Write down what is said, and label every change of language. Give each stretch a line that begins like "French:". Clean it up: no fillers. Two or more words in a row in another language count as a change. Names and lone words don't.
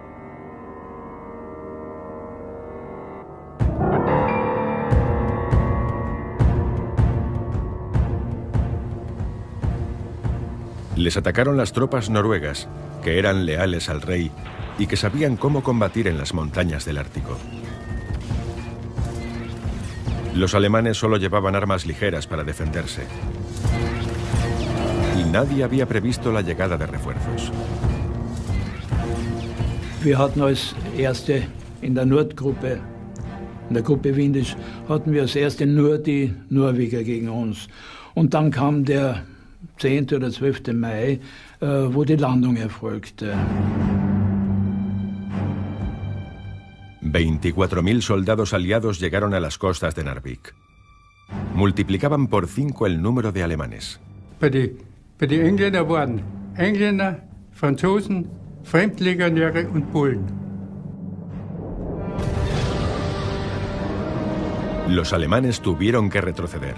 Spanish: Les atacaron las tropas noruegas, que eran leales al rey y que sabían cómo combatir en las montañas del Ártico. Los alemanes solo llevaban armas ligeras para defenderse. Y nadie había previsto la llegada de refuerzos.
German: Wir hatten als Erste in der Nordgruppe, in der Gruppe Windisch, hatten wir als Erste nur die Norweger gegen uns. Und dann kam der 10. oder 12. Mai, wo die Landung erfolgte.
Spanish: 24.000 soldados aliados llegaron a las costas de Narvik. Multiplicaban por 5 el número de alemanes.
German: Bei den Engländern waren Engländer, Franzosen, Fremdlegionäre und Polen.
Spanish: Los alemanes tuvieron que retroceder.